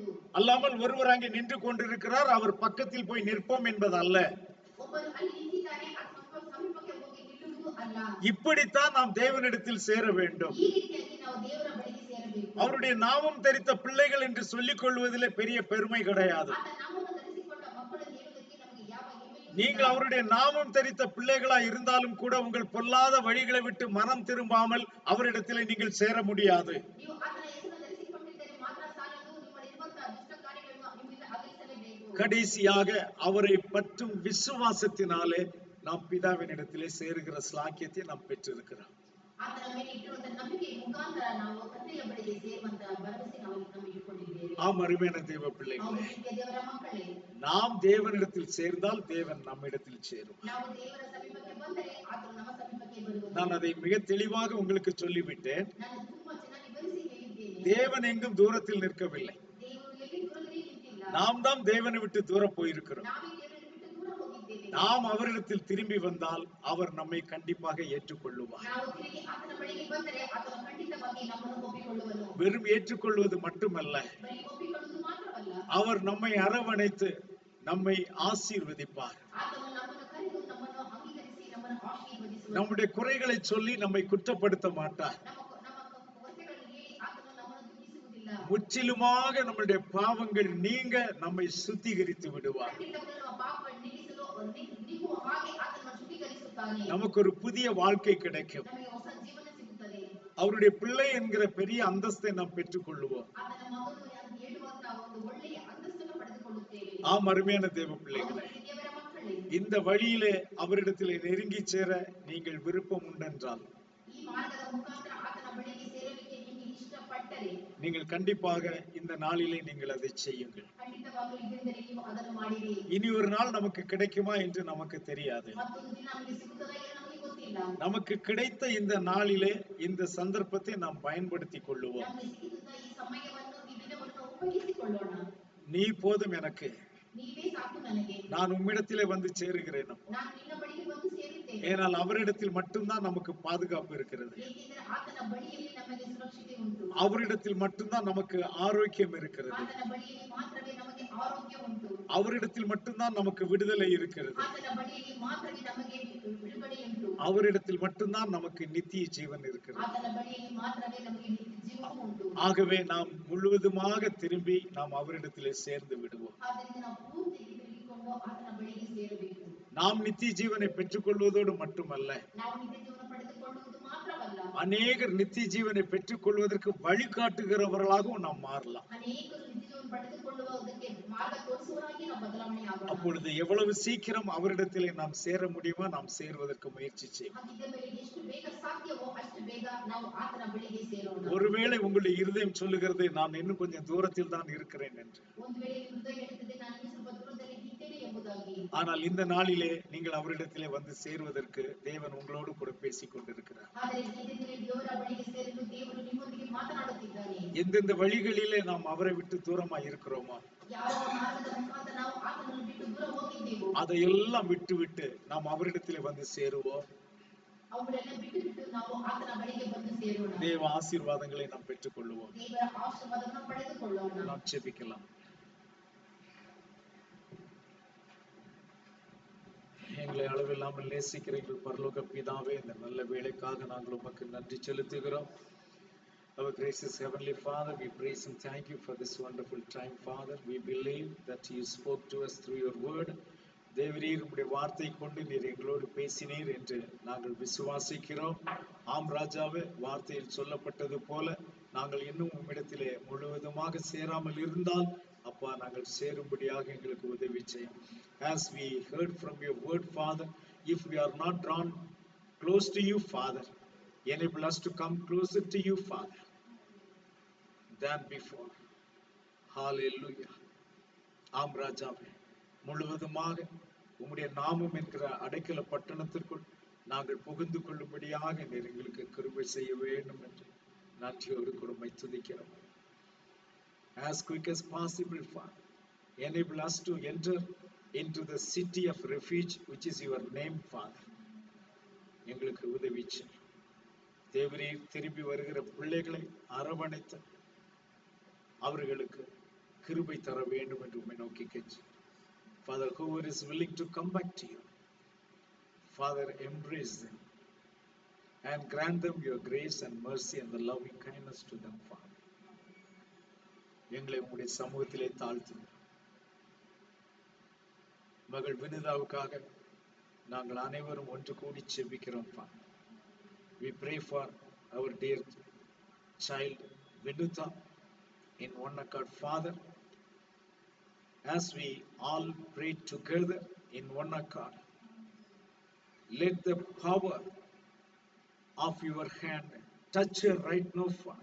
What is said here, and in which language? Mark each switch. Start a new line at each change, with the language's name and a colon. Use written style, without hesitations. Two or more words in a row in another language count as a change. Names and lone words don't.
Tamil: அல்லாமல் ஒருவர் அங்கே நின்று கொண்டிருக்கிறார், அவர் பக்கத்தில் போய் நிற்போம் என்பது அல்ல.
Kannada: ಒಬ್ಬರು ಅಲ್ಲಿ ನಿಂತಿದ್ದಾರೆ, ಸಮೀಪಕ್ಕೆ ಹೋಗಿ ನಿಲ್ಲುವುದು ಅಲ್ಲ.
Tamil: இப்படித்தான் நாம் தேவனிடத்தில் சேர வேண்டும்.
Kannada: ಈ ರೀತಿಯಾಗಿ ನಾವು ದೇವರ ಬಳಿಗೆ ಸೇರಬೇಕು.
Tamil: அவருடைய நாமம் தரித்த பிள்ளைகள் என்று சொல்லிக் கொள்வதிலே பெரிய பெருமை கிடையாது.
Kannada: ಆತ ನಾಮವನ್ನು ಧರಿಸಿಕೊಂಡ ಮಕ್ಕಳು ಹೇಳುವುದಕ್ಕೆ ನಮಗೆ ಯಾವ ಹೆಮ್ಮೆಯೂ
Tamil: நீங்கள் அவருடைய நாமம் தரித்த பிள்ளைகளா இருந்தாலும் கூட உங்கள் பொல்லாத வழிகளை விட்டு மனம் திரும்பாமல் அவரிடத்திலே நீங்கள் சேர முடியாது.
Kannada: ನೀವು ಆತನ ಹೆಸರನ್ನು ಧರಿಸಿಕೊಂಡಿದ್ದರೆ ಮಾತ್ರ ಸಾಲದು, ನಿಮ್ಮಲ್ಲಿರುವಂತಹ ದುಷ್ಟ ಕಾರ್ಯಗಳನ್ನು ನಿಮ್ಮಿಂದ ಅಗಲಿಸಲೇಬೇಕು.
Tamil: கடைசியாக அவரை பற்றும் விசுவாசத்தினாலே நாம் பிதாவினிடத்திலே சேருகிற ஸ்லாக்கியத்தை நாம் பெற்றிருக்கிறோம்.
Kannada: ಆತನ ಮೇಲೆ ಇಟ್ಟಿರುವಂತಹ ನಂಬಿಕೆಯ ಮುಖಾಂತರ ನಾವು ತಂದೆಯ ಬಳಿಗೆ ಸೇರುವಂತಹ ಭರವಸೆ ನಾವು ಇಟ್ಟುಕೊಂಡಿದ್ದೇವೆ.
Tamil: ஆம் அருமையான தேவ பிள்ளைகளே,
Kannada: ನಾವು ಪ್ರೀತಿಯ ದೇವರ ಮಕ್ಕಳೇ,
Tamil: நாம் தேவனிடத்தில் சேர்ந்தால் தேவன் நம்மிடத்தில் சேரும்.
Kannada: ನಾವು ದೇವರ ಸಮೀಪಕ್ಕೆ ಬಂದರೆ ಆತನು ನಮ್ಮ ಸಮೀಪಕ್ಕೆ ಬರುವುದು.
Tamil: நான் அதை மிக தெளிவாக உங்களுக்கு சொல்லிவிட்டேன்.
Kannada: ನಾನು ತುಂಬಾ ಚೆನ್ನಾಗಿ ವಿವರಿಸಿ ಹೇಳಿದ್ದೇನೆ.
Tamil: தேவன் எங்கும் தூரத்தில் நிற்கவில்லை.
Kannada: ದೇವರು ಎಲ್ಲಿ ದೂರದಲ್ಲಿ ನಿಂತಿಲ್ಲ.
Tamil: நாம் தான் தேவனை விட்டு தூர போயிருக்கிறோம்.
Kannada: ನಾವೇ ದೇವರನ್ನು ಬಿಟ್ಟು ದೂರ ಹೋಗಿದ್ದೇವೆ.
Tamil: நாம் அவரிடத்தில் திரும்பி வந்தால் அவர் நம்மை கண்டிப்பாக ஏற்றுக்கொள்ளுவார்.
Kannada: ನಾವು ತಿರುಗಿ ಆತನ ಬಳಿಗೆ ಬಂದರೆ ಆತನು ಖಂಡಿತವಾಗಿ ನಮ್ಮನ್ನು ಒಪ್ಪಿಕೊಳ್ಳುವನು.
Tamil: வெறும் ஏற்றுக்கொள்வது மட்டுமல்ல,
Kannada: ಬರೀ ಒಪ್ಪಿಕೊಳ್ಳುವುದು ಮಾತ್ರವಲ್ಲ,
Tamil: அவர் நம்மை அரவணைத்து நம்மை ஆசீர்வதிப்பார்.
Kannada: ಆತನು ನಮ್ಮನ್ನು ಕರೆದು ನಮ್ಮನ್ನು ಅಂಗೀಕರಿಸಿ ನಮ್ಮನ್ನು ಆಶೀರ್ವದಿಸುವನು.
Tamil: நம்முடைய குறைகளை சொல்லி நம்மை குற்றப்படுத்த மாட்டார்.
Kannada: ನಮ್ಮ ಕೊರತೆಗಳನ್ನು ಹೇಳಿ ಆತನು ನಮ್ಮನ್ನು ದೂಷಿಸುವುದಿಲ್ಲ.
Tamil: முற்றிலுமாக நம்முடைய பாவங்கள் நீங்க நம்மை சுத்திகரித்து விடுவார்.
Kannada: ಖಂಡಿತವಾಗಲೂ ನಮ್ಮ ಪಾಪಗಳನ್ನು ನೀಗಿಸಲು ನೀಗುವ ಹಾಗೆ ಆತನು ಶುದ್ಧೀಕರಿಸುತ್ತಾನೆ.
Tamil: நமக்கு ஒரு புதிய வாழ்க்கை கிடைக்கும்.
Kannada: ನಮಗೆ ಹೊಸ ಜೀವನ ಸಿಗುತ್ತದೆ.
Tamil: அவருடைய பிள்ளை என்கிற பெரிய அந்தஸ்தை நாம் பெற்றுக் கொள்ளுவோம்.
Kannada: ಆತನ ಮಗನು ಎಂದು ಹೇಳುವಂತಹ ಒಂದು ಒಳ್ಳೆಯ ಅಂತಸ್ತನ್ನು ಪಡೆದುಕೊಳ್ಳುತ್ತೇವೆ.
Tamil: ஆம், அருமையான தேவ பிள்ளைகளே,
Kannada: ದೇವರ ಮಕ್ಕಳೇ,
Tamil: இந்த வழியிலே அவரிடத்திலே நெருங்கி சேர நீங்கள் விருப்பம் உண்டென்றால்
Kannada: ಈ ಮಾರ್ಗದ ಮುಖಾಂತರ ಆತನ ಬಳಿಗೆ ಸೇರಲಿಕ್ಕೆ ನಿಮಗೆ ಇಷ್ಟಪಟ್ಟರೆ
Tamil: நீங்கள் கண்டிப்பாக இந்த நாளிலே நீங்கள் அதை செய்யுங்கள்.
Kannada: ಖಂಡಿತವಾಗಲೂ ಇದರಿಂದಲೇ ನೀವು ಅದನ್ನು ಮಾಡಿರಿ.
Tamil: இனி ஒரு நாள் நமக்கு கிடைக்குமா என்று நமக்கு தெரியாது.
Kannada: ಮತ್ತೊಂದು ದಿನ ನಮಗೆ ಸಿಗುತ್ತದಾ ಎಂದು ನಮಗೆ ಗೊತ್ತಿಲ್ಲ.
Tamil: நமக்கு கிடைத்த இந்த நாளிலே இந்த சந்தர்ப்பத்தை நாம் பயன்படுத்திக் கொள்ளுவோம்.
Kannada: ನಮಗೆ ಸಿಗುತ್ತ ಈ ಸಮಯವನ್ನು ಈ ದಿನವನ್ನು ಉಪಯೋಗಿಸಿಕೊಳ್ಳೋಣ.
Tamil: நீ போதும் எனக்கு,
Kannada: ನೀವೇ ಸಾಕು ನನಗೆ,
Tamil: நான் உம்மிடத்திலே வந்து சேருகிறேன்.
Kannada: ನಾನು ನಿನ್ನ ಬಳಿಗೆ ಬಂದು ಸೇರುತ್ತೇನೆ.
Tamil: ஏனால் அவரிடத்தில் மட்டும்தான் நமக்கு பாதுகாப்பு இருக்கிறது.
Kannada: ಏಕೆಂದರೆ ಆತನ ಬಳಿಯಲ್ಲಿ ನಮಗೆ ಸುರಕ್ಷತೆ ಉಂಟು.
Tamil: அவரிடத்தில் மட்டும்தான் நமக்கு ஆரோக்கியம் இருக்கிறது.
Kannada: ಆತನ ಬಳಿಯಲ್ಲಿ ಮಾತ್ರವೇ ನಮಗೆ ಆರೋಗ್ಯ ಉಂಟು.
Tamil: அவரிடத்தில் மட்டும்தான் நமக்கு விடுதலை இருக்கிறது.
Kannada: ಆತನ ಬಳಿಯಲ್ಲಿ ಮಾತ್ರವೇ ನಮಗೆ ಬಿಡುಗಡೆ ಉಂಟು.
Tamil: அவரிடத்தில் மட்டும்தான் நமக்கு நித்திய ஜீவன் இருக்கிறது.
Kannada: ಆತನ ಬಳಿಯಲ್ಲಿ ಮಾತ್ರವೇ ನಮಗೆ ನಿತ್ಯ ಜೀವನ ಉಂಟು.
Tamil: ஆகவே நாம் முழுவதுமாக திரும்பி நாம் அவரிடத்திலே சேர்ந்து விடுவோம்.
Kannada: ಆದ್ದರಿಂದ ನಾವು ಪೂರ್ತಿ ತಿರುಗಿಕೊಂಡು ಆತನ ಬಳಿಗೆ ಸೇರಬೇಕು.
Tamil: நாம் நித்திய ஜீவனை பெற்றுக்கொள்வதோடு மட்டுமல்ல,
Kannada: ನಾವು ನಿತ್ಯ ಜೀವನ ಪಡೆದುಕೊಳ್ಳುವುದು ಮಾತ್ರವಲ್ಲ,
Tamil: அநேகர் நித்திய ஜீவனை பெற்றுக்கொள்வதற்கு வழிகாட்டுகிறவர்களாகவும் நாம் மாறலாம்.
Kannada: ಅನೇಕರು ನಿತ್ಯ ಜೀವನ ಪಡೆದುಕೊಳ್ಳುವುದಕ್ಕೆ ಮಾರ್ಗ ತೋರಿಸುವವರಾಗಿ ನಾವು ಬದಲಾವಣೆ ಆಗೋಣ.
Tamil: அப்பொழுது எவ்வளவு சீக்கிரம் அவரிடத்திலே நாம் சேர முடியுமோ நாம் சேருவதற்கு முயற்சி செய்வோம்.
Kannada: ಹಾಗಿದ್ದ ಮೇಲೆ ಎಷ್ಟು ಬೇಗ ಸಾಧ್ಯವೋ ಅಷ್ಟು ಬೇಗ ನಾವು ಆತನ ಬಳಿಗೆ ಸೇರೋಣ.
Tamil: ஒருவேளை உங்களுடைய இருதயம் சொல்லுகிறது, நான் இன்னும் கொஞ்சம் தூரத்தில் தான் இருக்கிறேன் என்று.
Kannada: ಒಂದು ವೇಳೆ ಹೃದಯ ಹೇಳುತ್ತದೆ, ನಾನು ಇನ್ನೂ ಸ್ವಲ್ಪ ದೂರದಲ್ಲಿ ಇದ್ದೇನೆ ಎಂಬುದಾಗಿ.
Tamil: ஆனால் இந்த நாளிலே நீங்கள் அவரிடத்திலே வந்து சேருவதற்கு தேவன் உங்களோடு கூட பேசிக் கொண்டிருக்கிறார்.
Kannada: ಆದರೆ ಈ ದಿನದಲ್ಲಿ ದೇವರ ಬಳಿಗೆ ಸೇರಲು ದೇವರು ನಿಮ್ಮೊಂದಿಗೆ ಮಾತನಾಡುತ್ತಿದ್ದಾನೆ.
Tamil: எந்தெந்த வழிகளிலே நாம் அவரை விட்டு தூரமாய் இருக்கிறோமோ
Kannada: ಯಾವ ಮಾರ್ಗದ ಮುಖಾಂತರ ನಾವು ಆತನನ್ನು ಬಿಟ್ಟು ದೂರ ಹೋಗಿದ್ದೇವೋ
Tamil: அதையெல்லாம் விட்டு நாம் அவரிடத்திலே வந்து சேருவோம்.
Kannada: ಅವುಗಳೆಲ್ಲ ಬಿಟ್ಟು ನಾವು ಆತನ ಬಳಿಗೆ ಬಂದು ಸೇರೋಣ.
Tamil: தேவ ஆசீர்வாதங்களை நாம் பெற்றுக் கொள்ளுவோம்.
Kannada: ದೇವರ ಆಶೀರ್ವಾದವನ್ನು ಪಡೆದುಕೊಳ್ಳೋಣ.
Tamil: நாம் ஜெபிக்கலாம். எங்களை அளவில்லாமல் நேசிக்கிற எங்கள் பரலோக பிதாவே, இந்த நல்ல வேளைக்காக நாங்கள் உமக்கு நன்றி செலுத்துகிறோம்.
English: Our gracious Heavenly Father, we praise and thank you for this wonderful time, Father. We believe that you spoke to us through your word.
Tamil: தேவரீர் உம்முடைய வார்த்தை கொண்டு நீர் எங்களோடு பேசினீர் என்று நாங்கள் விசுவாசிக்கிறோம். ஆம் ராஜாவே, வார்த்தையில் சொல்லப்பட்டது போல நாங்கள் இன்னும் உம்மிடத்திலே முழுவதுமாக சேராமல் இருந்தால் அப்பா நாங்கள் சேரும்படியாக எங்களுக்கு உதவி செய்யும்.
English: As we heard from your word, Father, if we are not drawn close to you, Father, enable us to come closer to you, Father, than before. Hallelujah.
Tamil: ஆம் ராஜாவே, முழுவதுமாக உம்முடைய நாமம் என்கிற அடைக்கல பட்டணத்திற்குள் நாங்கள் புகுந்து கொள்ளும்படியாக நீர் எங்களுக்கு கிருபை செய்ய வேண்டும் என்று நன்றியோடு கொடுமை துதிக்கிறோம்.
English: As quick as possible, Father, enable us to enter into the city of refuge, which is your name, Father.
Tamil: எங்களுக்கு உதவி செய்யும். தேவரீர் திரும்பி வருகிற பிள்ளைகளை அரவணைத்து அவர்களுக்கு கிருபை தர வேண்டும் என்று உம்மை நோக்கி கெஞ்சி.
English: Father, whoever is willing to come back to you, Father, embrace them and grant them your grace and mercy and the loving kindness to them, Father.
Tamil: எங்களை உங்களுடைய சமூகத்திலே தாழ்த்தும். மகள் வினிதாவுக்காக நாங்கள் அனைவரும் ஒன்று கூடி செபிக்கிறோம்.
English: We pray for our dear child Vinutha in one accord, Father. As we all pray together in one accord, let the power of your hand touch her right now, Father.